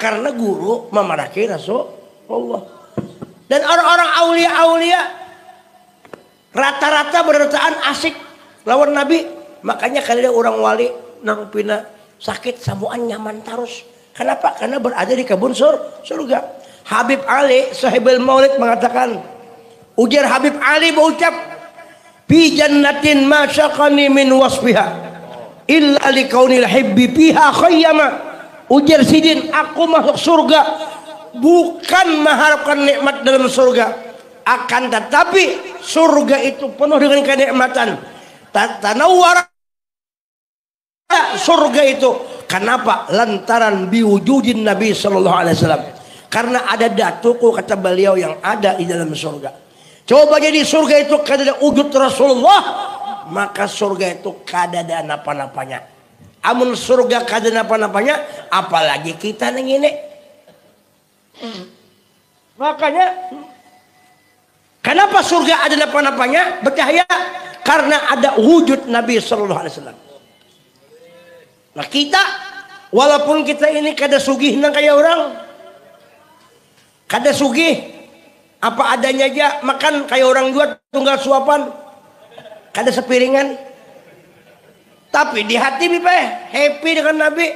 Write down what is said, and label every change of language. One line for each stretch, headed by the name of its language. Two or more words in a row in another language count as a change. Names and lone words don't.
Banjar: Karena guru memaraki Rasulullah. Dan orang-orang aulia-aulia rata-rata berdasarkan asik lawan Nabi. Makanya kalau ada orang wali nang pina sakit samuan nyaman terus.
Indonesian: Kenapa? Karena berada di kebun surga.
Banjar: Habib Ali sahibul maulid mengatakan, ujar Habib Ali berucap,
Arabic: في جنة ما شاقني من وصفها إلا لكون الحب فيها خيما.
Banjar: Ujar Sidin, aku masuk surga bukan mengharapkan nikmat dalam surga, akan tetapi surga itu penuh dengan kenikmatan. Tanawwara surga itu. Kenapa?
Arabic: Lantaran بوجود النبي صلى الله عليه وسلم.
Indonesian: Karena ada datuku kata beliau yang ada di dalam surga.
Banjar: Coba jadi surga itu kada ada wujud Rasulullah, maka surga itu kada ada napa-napanya. Amun surga kada napa-napanya, apalagi kita neng ini. Makanya kenapa surga ada napa-napanya?
Indonesian: Bercahaya karena ada wujud Nabi
Arabic: صلى الله عليه وسلم.
Banjar: Nah kita walaupun kita ini kada sugih nang kayak orang, kada sugih apa adanya aja, makan kayak orang jual tunggal suapan, kada sepiringan. Tapi di hati bipeh happy dengan Nabi.